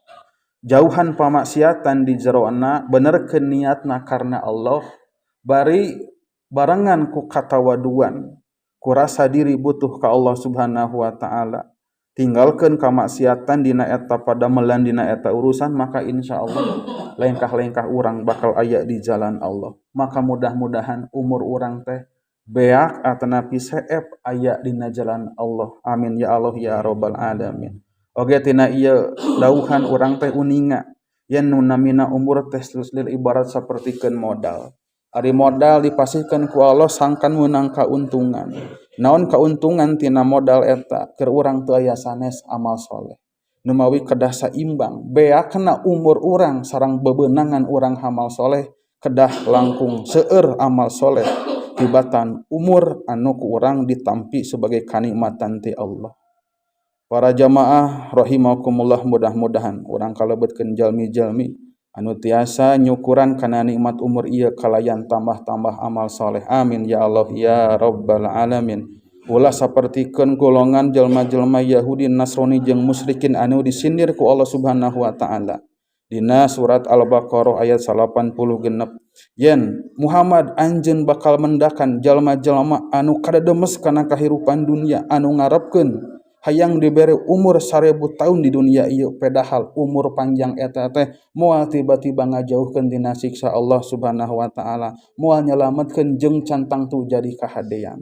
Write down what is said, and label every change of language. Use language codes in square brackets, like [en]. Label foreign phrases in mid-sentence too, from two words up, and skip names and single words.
[su] Jauhan pamaksiatan di jeroana, benerkeun niatna karena Allah, bari barengan ku katawaduan, ku rasa diri butuh ka Allah [ar] Subhanahu wa taala. [su] tinggalkeun kamaksiatan dina eta padamelan dina eta urusan, maka insyaallah lengkah-lengkah urang bakal aya di jalan Allah. Maka mudah-mudahan umur urang teh beak atanapi seep aya dina jalan Allah. [ar] Amin ya Allah ya rabbal alamin. [su] Oge tina ieu dauhan urang teh uninga yen nu namina umur teh ibarat sapertikeun modal. Ari modal dipasihkeun ku Allah sangkan meunang kauntungan. Naon kauntungan tina modal eta? Keur urang teu aya sanes amal soleh. Nu mawi kedah saimbang. Beakna umur urang sareng bebeunangan urang amal soleh kedah langkung seueur amal soleh tibatan umur anu ku urang ditampi sebagai kanikmatan ti Allah. Para jamaah rahimakumullah, mudah-mudahan urang kalebetkeun jalmi-jalmi anu tiasa nyukuran kana nikmat umur ieu kalayan tambah-tambah amal soleh. [ar] Amin ya Allah ya rabbal alamin. [su] Ulah sapertikeun golongan jelma-jelma Yahudi, Nasrani jeung musyrikin anu disindir ku Allah [ar] Subhanahu wa taala. [su] Dina surat Al-Baqarah ayat 80 genep. Yen Muhammad anjeun bakal mendakan jalma-jalma anu kadademes kana kahirupan dunia anu ngarepkeun hayang dibere umur 1000 tahun di dunia ieu, padahal umur panjang eta teh moal tiba-tiba ngajauhkeun tina siksa Allah [ar] Subhanahu wa taala, [su] moal nyalametkeun jeung cantang tu jadi kahadean.